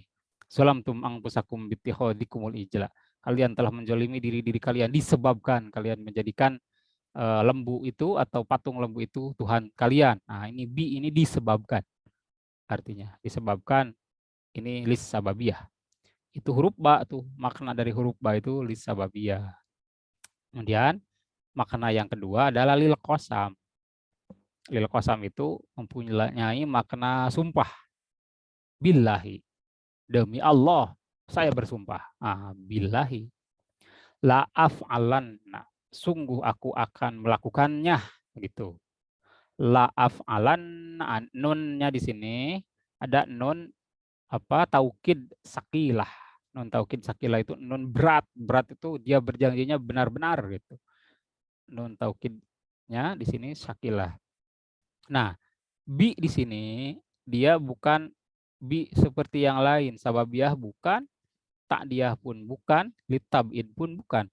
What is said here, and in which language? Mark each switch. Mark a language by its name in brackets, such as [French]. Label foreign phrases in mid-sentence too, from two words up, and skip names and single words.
[Arabic] ظلمتم أنفسكم باتخاذكم العجل. [Indonesian] Kalian telah menjolimi diri kalian disebabkan kalian menjadikan lembu itu atau patung lembu itu Tuhan kalian. Nah, ini disebabkan. Artinya disebabkan ini [Arabic] للسببية. [Indonesian] Itu huruf ba tuh, makna dari huruf ba itu [Arabic] للسببية. [Indonesian] Kemudian makna yang kedua adalah [Arabic] للقسم. للقسم [Indonesian] itu mempunyai makna sumpah. Billahi, demi Allah saya bersumpah. [Arabic] بالله لأفعلن, [Indonesian] sungguh aku akan melakukannya gitu. [Arabic] لأفعلن, [Indonesian] nunnya di sini ada [Arabic] نون توكيد ثقيلة. نون توكيد ثقيلة [Indonesian] itu nun berat. Berat itu dia berjanjinya benar-benar gitu. Nun taukidnya di sini sakilah. Nah, bi di sini dia bukan bi seperti yang lain. Sababiyah bukan, takdiyah pun bukan, litab'id pun bukan.